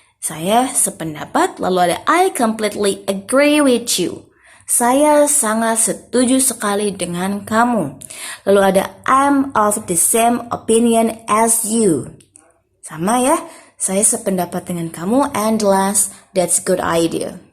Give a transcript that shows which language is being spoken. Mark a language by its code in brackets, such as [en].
[id] Saya sependapat, lalu ada [en] I completely agree with you. [id] Saya sangat setuju sekali dengan kamu. Lalu ada [en] I'm of the same opinion as you. [id] Sama ya, saya sependapat dengan kamu. [en] And last, that's good idea.